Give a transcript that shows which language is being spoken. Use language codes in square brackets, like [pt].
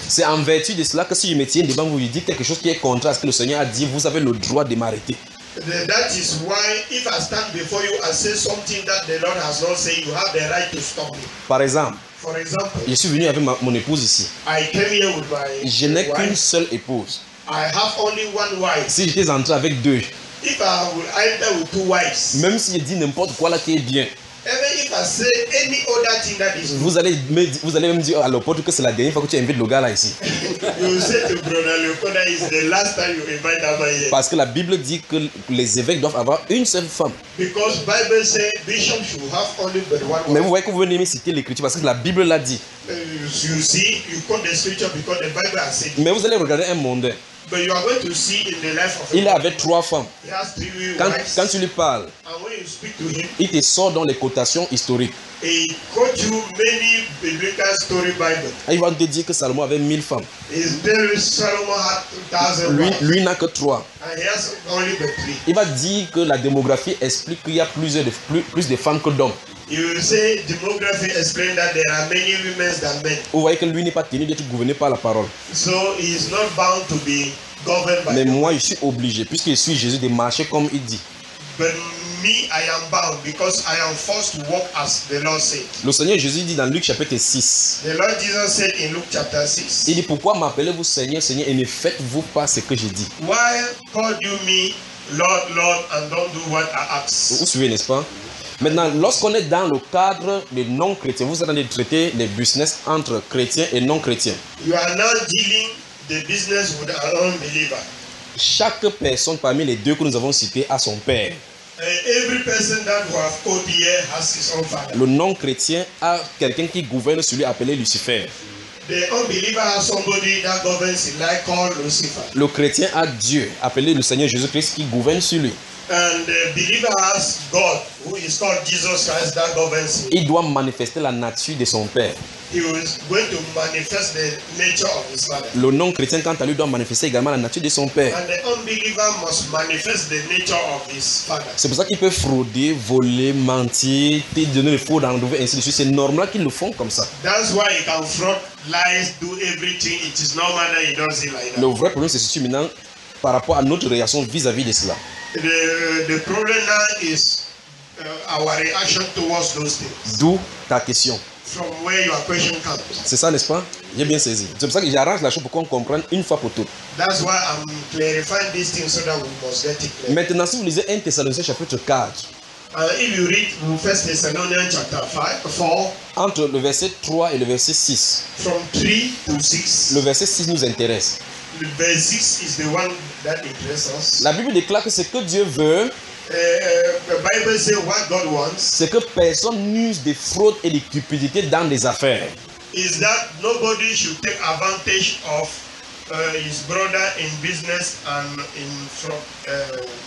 [fr] C'est en vertu de cela que si je me tiens devant vous, je dis quelque chose qui est contraire à ce que le Seigneur a dit, vous avez le droit de m'arrêter. [en] That is why if I stand before you and say something that the Lord has not said, you have the right to stop me. [fr] Par exemple, [en] for example, [fr] je suis venu avec mon épouse ici. [en] I came here with my wife. [fr] Je n'ai qu'une seule épouse. [en] I have only one wife. [fr] Si j'étais entré avec deux. [en] If I would enter with two wives. [fr] Même si je dis n'importe quoi là qui est bien. [en] Even if I say any other thing that is. [fr] Vous allez même dire à Léopold que c'est la dernière fois que tu invites le gars là ici. [en] You say to brother Léopold that is the last time you invite that man here. [fr] Parce que la Bible dit que les évêques doivent avoir une seule femme. [en] Because Bible says bishops should have only but one wife. [fr] Mais vous voyez que vous venez me citer l'écriture parce que la Bible l'a dit. [en] You see, you quote the scripture because the Bible has said. [fr] Mais vous allez regarder un mondain. [en] But you are going to see in the life of [fr] il a avait trois femmes. [en] He has three wives. [fr] Quand tu lui parles, [en] and when you speak to him, [fr] il te sort dans les quotations historiques. [en] He quote you many biblical story Bible. [fr] Il va te dire que Salomon avait 1000 femmes. [en] Is there Solomon had 2000 wives? [fr] Lui n'a que trois. [en] And he has only but three. [fr] Il va dire que la démographie explique qu'il y a plus de femmes que d'hommes. [en] You will say demography explains that there are many women than men. [fr] Vous voyez que lui n'est pas tenu d'être gouverné par la parole. [en] So he is not bound to be governed by. [fr] Mais moi, je suis obligé, puisque je suis Jésus, de marcher comme il dit. [en] But me, I am bound because I am forced to walk as the Lord said. [fr] Le Seigneur Jésus dit dans Luc chapitre 6. [en] The Lord Jesus said in Luke chapter 6. [fr] Il dit pourquoi m'appelez-vous Seigneur, Seigneur et ne faites-vous pas ce que j'ai dit. [en] Why call you me Lord, Lord and don't do what I ask? [fr] Vous suivez, n'est-ce pas? Maintenant, lorsqu'on est dans le cadre des non-chrétiens, vous êtes en train de traiter les business entre chrétiens et non-chrétiens. [en] You are now dealing the business with an unbeliever. [fr] Chaque personne parmi les deux que nous avons cités a son père. [en] Every person that we have called here has his own father. [fr] Le non-chrétien a quelqu'un qui gouverne celui appelé Lucifer. [en] The unbeliever has somebody that governs his life called Lucifer. [fr] Le chrétien a Dieu appelé le Seigneur Jésus-Christ qui gouverne sur lui. [en] And the believer has God, who is called Jesus Christ, that governs him. [fr] Il doit manifester la nature de son père. [en] he was going to manifest the nature of his father. [fr] Le non-chrétien quant à lui doit manifester également la nature de son père. [en] And the unbeliever must manifest the nature of his father. [fr] C'est pour ça qu'il peut frauder, voler, mentir, te donner le faux rendez-vous et ainsi de suite. C'est normal qu'ils le font comme ça. [en] That's why he can fraud, lies, do everything. It is normal that he does it like that. [fr] Le vrai problème c'est ceci maintenant par rapport à notre réaction vis-à-vis de cela. [en] The problem now is our reaction towards those things. [fr] D'où ta question. [en] From where your question comes. [fr] C'est ça, n'est-ce pas? J'ai bien saisi. C'est pour ça que j'arrange la chose pour qu'on comprenne une fois pour toutes. [en] That's why I'm clarifying these things so that we must get it clear. [fr] Maintenant, si vous lisez 1 Thessaloniciens chapitre 4. [en] If you read 1 Thessalonians chapter 4. [fr] Entre le verset 3 et le verset 6. [en] From 3 to 6. [fr] Le verset 6 nous intéresse. [en] The verse 6 is the one that interests us. [fr] La Bible déclare que ce que Dieu veut. [en] The Bible says what God wants. [fr] C'est que personne n'use de fraude et de cupidité dans les affaires. [en] Is that nobody should take advantage of his brother in business and in